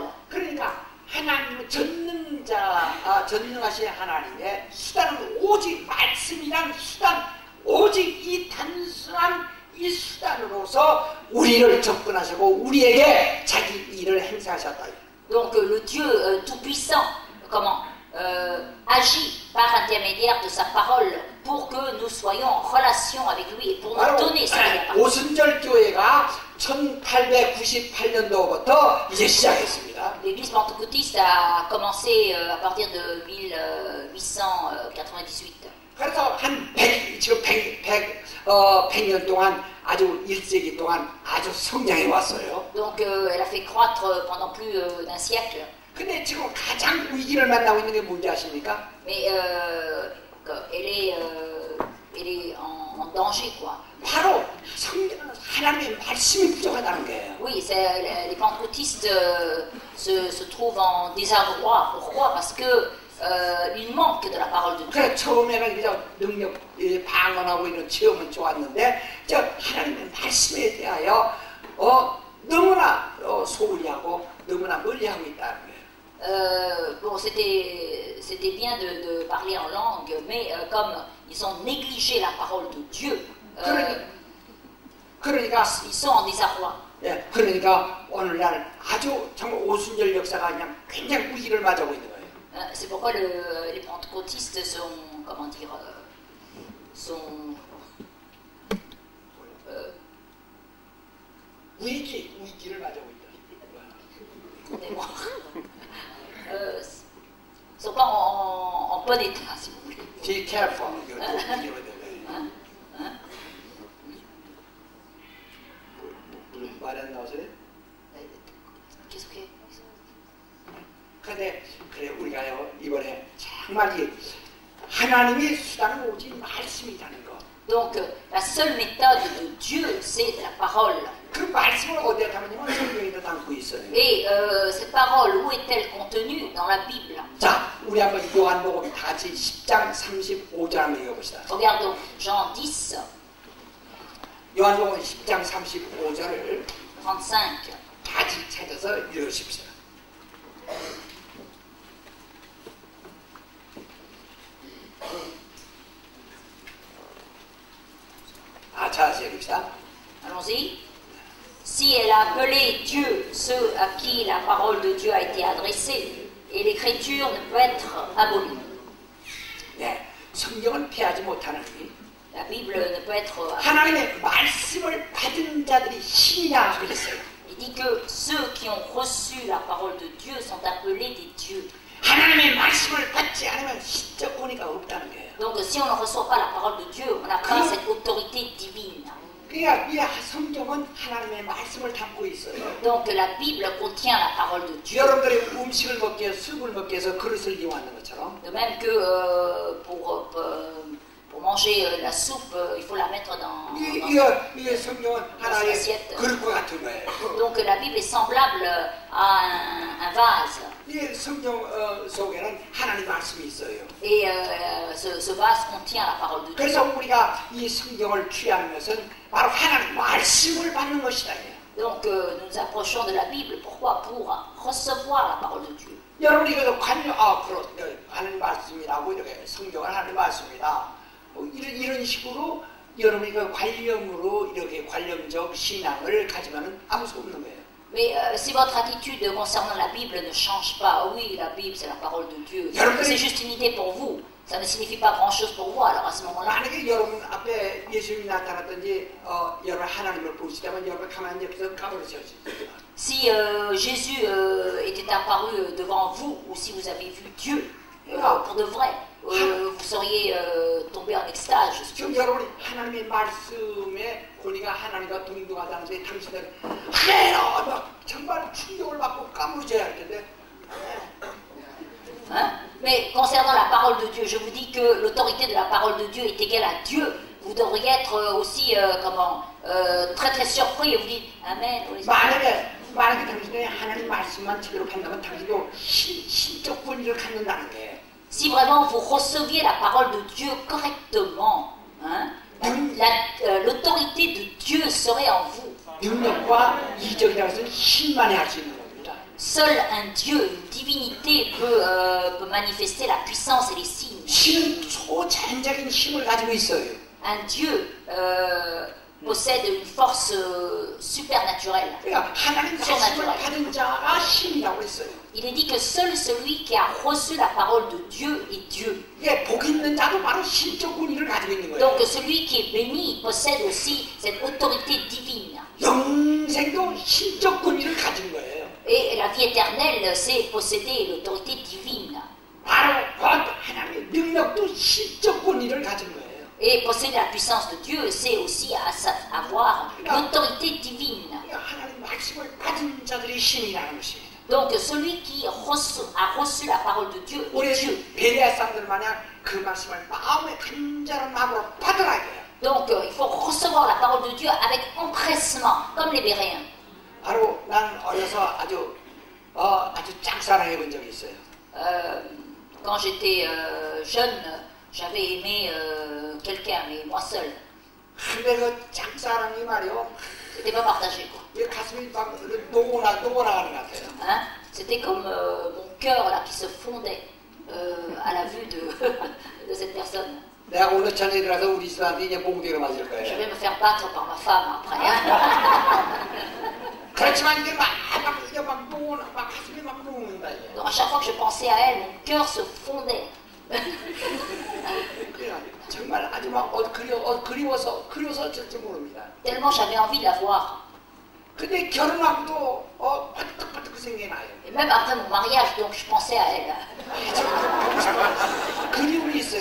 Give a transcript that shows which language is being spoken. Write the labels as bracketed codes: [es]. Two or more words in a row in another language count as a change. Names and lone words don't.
[ko] 그러니까 하나님은 전능하신 하나님의 수단은 오직 말씀이란 수단, 오직 이 단순한 이 수단으로서 우리를 접근하시고 우리에게 자기 일을 행사하셨다. [fr] Donc le Dieu tout-puissant, agit par intermédiaire de sa parole pour que nous soyons en relation avec lui et pour nous donner ce qu'il a parlé. [ko] 오순절 교회가 1898년도부터 이제 시작했습니다. [fr] L'église pentecôtiste a commencé à partir de 1898. [ko] 그래서 한 100년 동안 아주 1세기 동안 아주 성장해 왔어요. [fr] Donc elle a fait croître pendant plus d'un siècle. [ko] 근데 지금 가장 위기를 만나고 있는 게 뭔지 아십니까? [fr] Mais elle est en danger, quoi. [ko] 바로 하나님의 말씀이 부족하다는 거예요. [fr] Oui, les pentecôtistes se trouvent en désarroi. Pourquoi? Parce que il manque de la parole de Dieu. [ko] 그래 처음에는 그냥 능력 방언하고 있는 체험은 좋았는데 저 하나님의 말씀에 대하여 너무나 소홀히하고 너무나 멀리하고 있다는 거예요. [fr] Bon, c'était bien de parler en langue, mais comme ils ont négligé la parole de Dieu, [ko] 그러니까 [fr] ils sont en désarroi. [ko] 예, 그러니까 오늘날 아주 정말 오순절 역사가 그냥 굉장히 위기를 맞아오고 있는 거예요. [fr] C'est pourquoi les pentecôtistes sont, comment dire, [ko] 위기를 맞아오고 있다. [fr] sont pas en bon état, si vous voulez. [en] Be careful. [ko] 말 안 나오세요? [fr] Qu'est-ce que... [ko] 그래 우리가요 이번에 정말 이 하나님의 수단은 오직 말씀이라는 거. [fr] Donc la seule méthode de Dieu, c'est la parole. [ko] 그 말씀을 어디에 담으냐면 성경에도 담고 있어요. [fr] Et cette parole, où est-elle contenue? Dans la Bible. [ko] 자, 우리 한번 요한복음 다 같이 10장 35절 한번 읽어봅시다. [fr] Regardons Jean 10, [ko] 요한복음 10장 35절을 [fr] 35. [ko] 같이 찾아서 읽으십시오. 자, 읽읍시다. [fr] Allons-y. Si elle a appelé Dieu ceux à qui la parole de Dieu a été adressée, et l'écriture ne peut être abolie. [ko] 네, 성경은 피하지 못하는 [fr] La Bible ne peut être abolie. [ko] 하나님의 말씀을 받은 자들이 신이라 그랬어요. [fr] Il dit que ceux qui ont reçu la parole de Dieu sont appelés des dieux. [ko] 하나님의 말씀을 받지 않으면 신적 권위가 없다는 거예요. [fr] Donc si on ne reçoit pas la parole de Dieu, on n'a pas cette autorité divine. [ko] 그러니까 이 성경은 하나님의 말씀을 담고 있어요. [fr] Donc la Bible contient la parole de Dieu. [ko] 여러분들이 음식을 먹기 위해서 숲을 먹기 위해서 그릇을 이용하는 것처럼 [fr] De même que pour manger la soupe, il faut la mettre dans [ko] 이 성경은 하나의 [fr] assiette. [ko] 그릇과 같은 거예요. [fr] Donc la Bible est semblable à un vase. [ko] 이 성경 속에는 하나님 말씀이 있어요. [fr] Et ce vase contient la parole de Dieu. [ko] 그래서 우리가 이 성경을 취하는 것은 바로 하나님 말씀을 받는 것이다. [fr] Donc nous nous approchons de la Bible. Pourquoi? Pour recevoir la parole de Dieu. [ko] 여러분이 그래서 하나님 말씀이라고 이렇게 성경은 하나님 말씀이다. 이런 식으로 여러분이 그 관념으로 이렇게 관념적 신앙을 가지면은 아무 소용 없는 거예요. [fr] Mais si votre attitude concernant la Bible ne change pas, oui, la Bible c'est la parole de Dieu, c'est juste une idée pour vous, ça ne signifie pas grand-chose pour vous, alors à ce moment-là. [ko] 만약에 여러분 앞에 예수님이 나타났든지 여러분 하나님을 보시다면 여러분 가만히 옆에서 까부러져 있어요. [fr] Si Jésus était apparu devant vous, ou si vous avez vu Dieu pour de vrai, vous seriez tombé en extase. [ko] 지금 여러분이 하나님의 말씀에 권위가 하나님과 동등하다는데 당신들은 하나님아 막 정말 충격을 받고 까무러져야 할 텐데. [fr] Hein? Mais concernant la parole de Dieu, je vous dis que l'autorité de la parole de Dieu est égale à Dieu. Vous devriez être aussi très très surpris et vous dites Amen. [ko] 만약에 당신이 하나님 말씀만 제대로 판다면 당신도 신적 권위를 갖는다는 게. [fr] Si vraiment vous receviez la parole de Dieu correctement, hein, l'autorité de Dieu serait en vous. [ko] 능력과 이적이라는 것은 힘만이 할 수 있는 겁니다. [fr] Seul un Dieu, une divinité peut manifester la puissance et les signes. [ko] 신은 초자연적인 힘을 가지고 있어요. [fr] Un Dieu possède une force supernaturelle. [ko] 그러니까 하나님 말씀을 받은 자가 신이라고 했어요. [fr] Il est dit que seul celui qui a reçu la parole de Dieu est Dieu. [ko] 예, 복 있는 자도 바로 신적 권위를 가지고 있는 거예요. [fr] Donc celui qui est béni possède aussi cette autorité divine. [ko] 영생도 신적 권위를 가진 거예요. [fr] Et la vie éternelle, c'est posséder l'autorité divine. [ko] 바로 하나님의 능력도 신적 권위를 가진 거예요. [fr] Et posséder la puissance de Dieu, c'est aussi avoir l'autorité divine. [ko] 하나님 말씀을 받은 자들이 신이라는 것입니다. [fr] Donc celui qui a reçu la parole de Dieu [ko] 우리 [fr] est Dieu. [ko] 베레아 사람들 마냥 그 말씀을 마음의 간절한 마음으로 받으라 이거예요. [fr] Donc il faut recevoir la parole de Dieu avec empressement, comme les Béréens. [ko] 바로 난 어려서 아주 짝사랑해 본 적이 있어요. [fr] Quand j'étais jeune, j'avais aimé quelqu'un, mais moi seul. [ko] 근데 그 짝사랑이 말이요. [fr] C'était pas partagé, quoi. [ko] 이 가슴이 막 녹아나가는 것 같아요. [fr] Hein? C'était comme mon cœur là qui se fondait à la vue de cette personne. [ko] 내가 오늘 저녁에 들어가서 우리 집안에 이제 몽둥이로 맞을 [fr] Je [ko] 거예요. [fr] vais me faire battre par ma femme après. Hein? [ko] 그렇지만 이게 막 가슴이 막 녹는다 이게. [fr] Donc à chaque fois que je pensais à elle, mon cœur se fondait. [ko] 정말 아주 막 그리워서 어쩔 줄 모릅니다. [fr] Tellement j'avais envie de la voir. [ko] 근데 결혼하고도 바득바득 그 생각이 나요. [fr] Et même après mon mariage, donc je pensais à elle. [ko] 그리움이 있어요.